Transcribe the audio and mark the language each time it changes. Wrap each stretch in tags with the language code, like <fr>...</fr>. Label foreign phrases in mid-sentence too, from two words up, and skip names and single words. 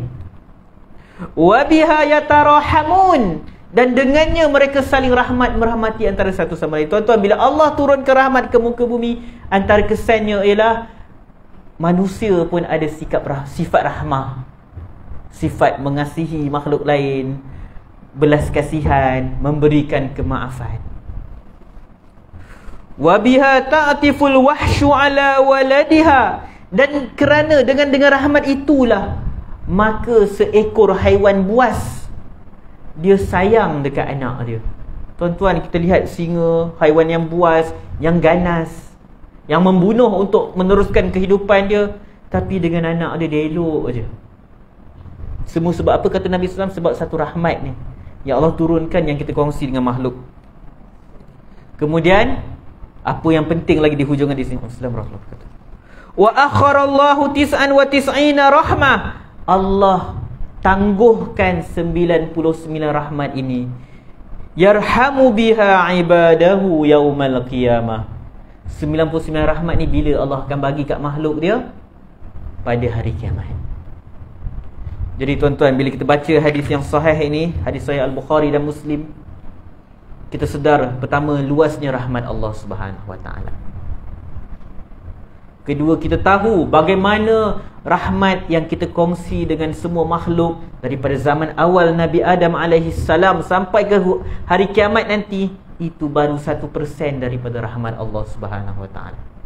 <ar>وبها يتراحمون,</ar> <ms>dan dengannya mereka saling merahmati antara satu sama lain. Tuan-tuan, bila Allah turunkan rahmat ke muka bumi, antara kesannya ialah manusia pun ada sifat rahmah, sifat mengasihi makhluk lain, belas kasihan, memberikan kemaafan.</ms> <ar>وبها تعطف الوحش على ولدها,</ar> <ms>dan kerana dengan rahmat itulah maka seekor haiwan buas dia sayang dekat anak dia. Tuan-tuan, kita lihat singa, haiwan yang buas, yang ganas, yang membunuh untuk meneruskan kehidupan dia, tapi dengan anak dia, dia elok je. Semua sebab apa, kata Nabi SAW? Sebab satu rahmat ni yang Allah turunkan, yang kita kongsi dengan makhluk. Kemudian apa yang penting lagi di hujung hadis ni?</ms> <ar>السلام عليكم ورحمة الله وبركاته. وأخر الله 99 رحمة,</ar> <ms>Allah tangguhkan 99 rahmat ini,</ms> <ar>يرحم بها عباده يوم القيامة.</ar> <ms>99 rahmat ni bila Allah akan bagi kat makhluk dia pada hari kiamat. Jadi tuan-tuan, bila kita baca hadis yang sahih ini, hadis sahih Al-Bukhari dan Muslim, kita sedar pertama luasnya rahmat Allah</ms> <ar>سبحانه وتعالى.</ar> <ms>Kedua, kita tahu bagaimana rahmat yang kita kongsi dengan semua makhluk daripada zaman awal Nabi Adam AS sampai ke hari kiamat nanti, itu baru 1% daripada rahmat Allah</ms> <ar>سبحانه وتعالى.</ar>